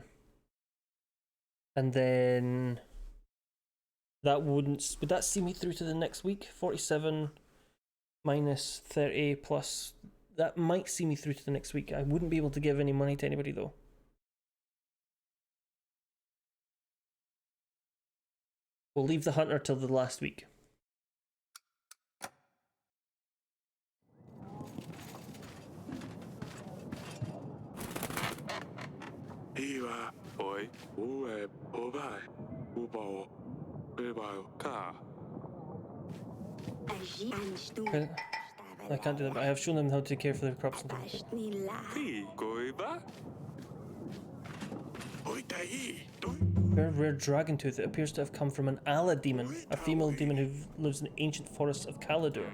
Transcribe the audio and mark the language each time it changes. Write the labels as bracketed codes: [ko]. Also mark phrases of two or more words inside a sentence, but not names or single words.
[en] And then that would that see me through to the next week? 47 minus 30 plus... That might see me through to the next week. I wouldn't be able to give any money to anybody though. We'll leave the hunter till the last week. Iwa. Oi. Uwe. Obai. Ubao. Ubao. Ka. Okay. I can't do that, but I have shown them how to care for their crops and things. Hey, goiba. Very rare dragon tooth that appears to have come from an Ala demon, a female demon who lives in the ancient forests of Caladur.